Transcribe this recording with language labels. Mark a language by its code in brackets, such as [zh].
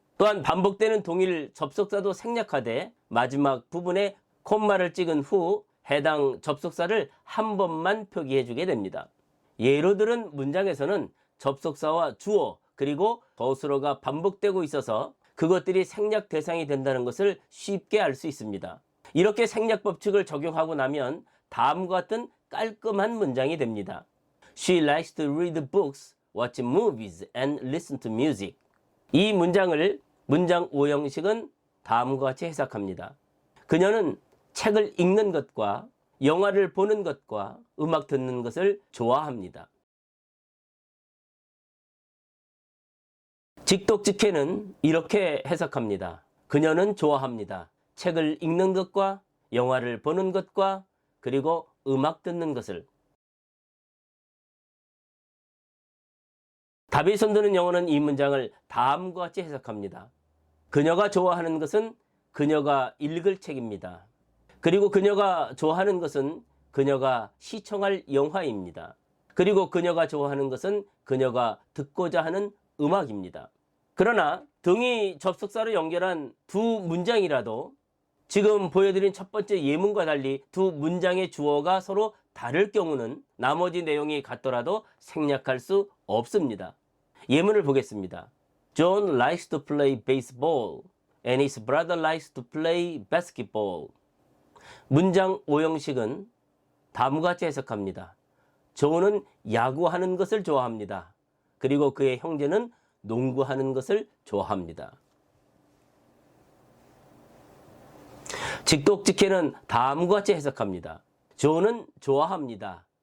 [ko] 또한 반복되는 동일 접속사도 생략하되 마지막 부분에 콤마를 찍은 후 해당 접속사를 한 번만 표기해 주게 됩니다. 예로 들은 문장에서는 접속사와 주어 그리고 서술어가 반복되고 있어서 그것들이 생략 대상이 된다는 것을 쉽게 알 수 있습니다. 이렇게 생략 법칙을 적용하고 나면 다음과 같은 깔끔한 문장이 됩니다. [en] She likes to read books, watch movies and listen to music. [ko] 이 문장을 문장 5형식은 다음과 같이 해석합니다. 그녀는 책을 읽는 것과 영화를 보는 것과 음악 듣는 것을 좋아합니다. 직독직해는 이렇게 해석합니다. 그녀는 좋아합니다. 책을 읽는 것과 영화를 보는 것과 그리고 음악 듣는 것을. 답이 손드는 영어는 이 문장을 다음과 같이 해석합니다. 그녀가 좋아하는 것은 그녀가 읽을 책입니다. 그리고 그녀가 좋아하는 것은 그녀가 시청할 영화입니다. 그리고 그녀가 좋아하는 것은 그녀가 듣고자 하는 음악입니다. 그러나 등위 접속사로 연결한 두 문장이라도 지금 보여드린 첫 번째 예문과 달리 두 문장의 주어가 서로 다를 경우는 나머지 내용이 같더라도 생략할 수 없습니다. 예문을 보겠습니다. [en] John likes to play baseball and his brother likes to play basketball. [ko] 문장 5형식은 다음과 같이 해석합니다. 존은 야구하는 것을 좋아합니다. 그리고 그의 형제는 농구하는 것을 좋아합니다. 직독직해는 다음과 같이 해석합니다. 존은 좋아합니다.